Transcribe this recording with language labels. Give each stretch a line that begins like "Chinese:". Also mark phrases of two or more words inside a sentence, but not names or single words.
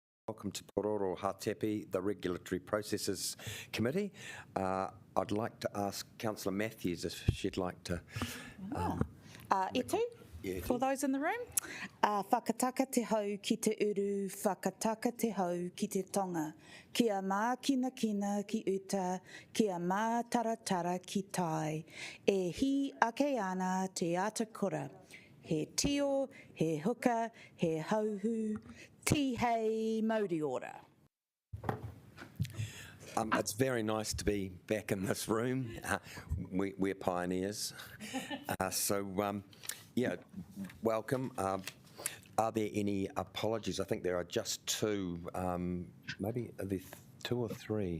English: Welcome to Pūroro Hātepe, the Regulatory Processes Committee. I'd like to ask Councillor Matthews if she'd like to... For those in the room,
Māori: whakataka te hau ki te uru, whakataka te hau ki te tonga, kia mā kina kina ki uta, kia mā taratara ki tai, e hi ake ana te atakura, he tio, he huka, he hauhu, ti hei mauri ora.
English: It's very nice to be back in this room. We're pioneers. Yeah, welcome. Are there any apologies? I think there are just two, maybe are there two or three?